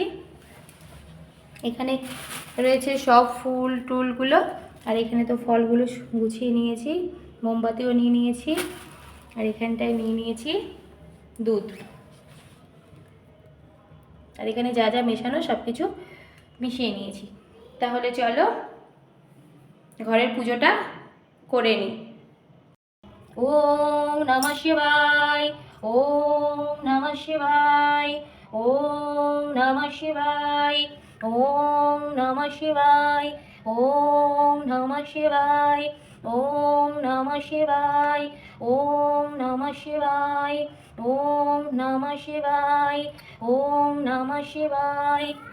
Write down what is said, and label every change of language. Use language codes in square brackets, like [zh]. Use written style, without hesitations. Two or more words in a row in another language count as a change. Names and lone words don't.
[bn] এখানে রয়েছে সব ফুল টুলগুলো, আর এখানে তো ফলগুলো গুছিয়ে নিয়েছি, মোমবাতিও নিয়ে নিয়েছি, আর এখানটায় নিয়ে নিয়েছি দুধ। আর এখানে যা যা মেশানো সব কিছু মিশিয়ে নিয়েছি। তাহলে চলো ঘরের পুজোটা করে নিই। [sa] ওম নমঃ শিবায়, ওম নমঃ শিবায়, ওম নমঃ শিবায়, ওম নমঃ শিবায়, ওম নমঃ শিবায়, ওম নমঃ শিবায়, ওম নমঃ শিবায়, ওম নমঃ শিবায়, ওম নমঃ শিবায়,